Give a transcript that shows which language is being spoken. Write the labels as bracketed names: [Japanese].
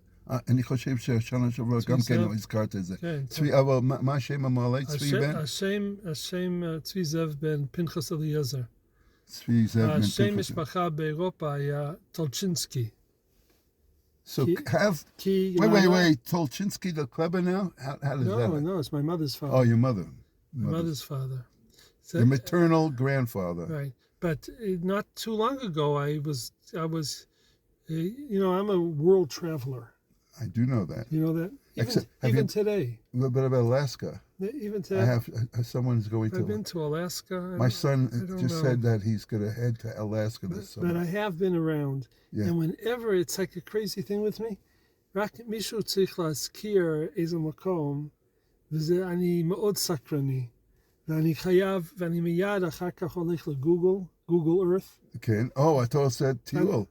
[Hebrew] אני חושב שהשנה שעברה גם כן הזכרת את זה. צבי, אבל מה השם המעלה? צבי בן? השם צבי זאב בן פנחס אליעזר. צבי זאב בן פנחס. השם משפחה באירופה היה טולצ'ינסקי. [English] So wait, Tolchinsky the clever now? How does that? No, it's my mother's father. Oh, your mother. My mother's father. So, your maternal grandfather. Right. But not too long ago, I was, I'm a world traveler. I do know that. You know that? Even today. A little bit about Alaska. Even today. I have, someone's going to... I've been to Alaska. My son just said that he's going to head to Alaska this summer. But I have been around. Yeah. And whenever, it's like a crazy thing with me, [Hebrew] רק מישהו צריך להזכיר איזה מקום, וזה אני מאוד סקרני. ואני חייב, ואני מיד אחר כך הולך לגוגל, גוגל ארת. כן, אתה עושה טיול.